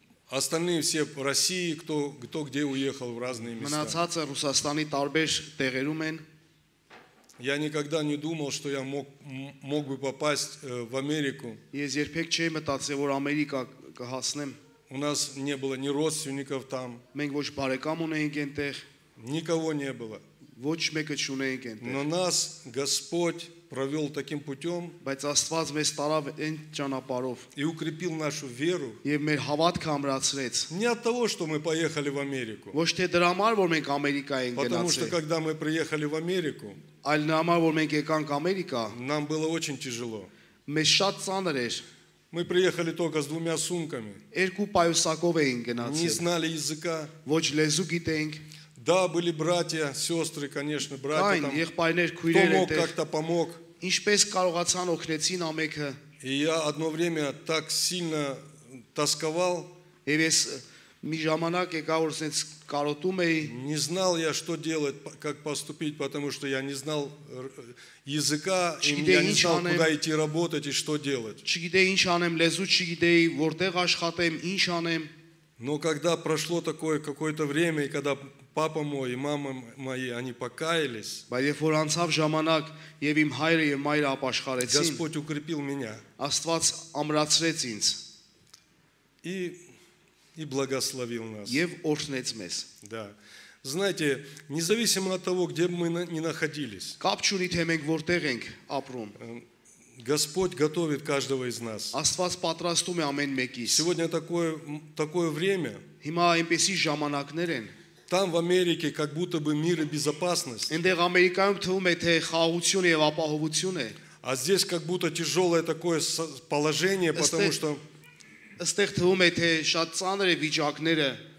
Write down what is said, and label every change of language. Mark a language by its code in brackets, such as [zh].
[ru] остальные все в России, кто где уехал в разные места. [hy] մնացածը Ռուսաստանի տարբեր տեղերում են։ [ru] Я никогда не думал, что я мог бы попасть в Америку. [hy] Ես երբեք չէի մտածել, որ Ամերիկա կհասնեմ։ [ru] У нас не было ни родственников там, [hy] Մենք ոչ բարեկամ ունեինք այնտեղ, [ru] никого не было. [hy] ոչ մեկը չունեինք [ru] Но [hy] այնտեղ։ [ru] нас Господь провел таким путем [hy] Բայց Աստված մեզ տարավ այն ճանապարհով [ru] и укрепил нашу веру. [hy] եւ մեր հավատքը ամրացրեց։ [ru] Не от того, что мы поехали в Америку. [hy] Ոչ թե դրա համար, որ մենք Ամերիկա ենք [ru] Потому что [hy] գնացել, [ru] когда мы приехали в Америку, [hy] այլ նրա համար, որ մենք եկանք Ամերիկա, [ru] нам было очень тяжело. [hy] մեզ շատ ծանր էր։ [ru] Мы приехали только с 2 сумками, [hy] Երկու պայուսակով էին [ru] не [hy] գնացել։ [ru] знали языка. [hy] Ոչ լեզու գիտենք, [ru] Да, были братья, сестры, конечно, братья [hy] կային [ru] там. [hy] եղբայրներ, [ru] Кто [hy] քույրեր [ru] мог, [hy] այնտեղ, [ru] как-то помог. [hy] ինչպես կարողացան օգնեցին ամենքը։ [ru] И я одно время так сильно тосковал, [hy] Եվ ես մի ժամանակ եկա որ sense կարոտում էի, [ru] не знал я, что делать, как поступить, потому что я не знал языка, и я не знал, куда идти работать и что делать. [hy] չգիտեի ինչ անեմ, լեզու չգիտեի, որտեղ աշխատեմ, ինչ անեմ։ [ru] Но когда прошло такое какое-то время, и когда папа мой и мама мои, они покаялись, [hy] Բայց երբ որ անցավ ժամանակ եւ իմ հայրը եւ մայրը ապաշխարեցին, [ru] Господь укрепил меня [hy] Աստված ամրացրեց ինձ [ru] и благословил нас. [hy] եւ օրհնեց մեզ։ [ru] Да. Знаете, независимо от того, где бы мы ни находились, [hy] Կապ չունի թե մենք որտեղ ենք ապրում։ [ru] Господь готовит каждого из нас. [hy] Աստված պատրաստում է ամեն մեկիս։ [ru] Сегодня такое время, [hy] Հիմա այնպեսի ժամանակներ են։ [ru] там в Америке как будто бы мир и безопасность, [hy] Այնտեղ Ամերիկայում թվում է թե խաղաղություն եւ ապահովություն է։ [ru] а здесь как будто тяжелое такое положение, потому что [hy] Այստեղ թվում է թե շատ ծանր է վիճակները,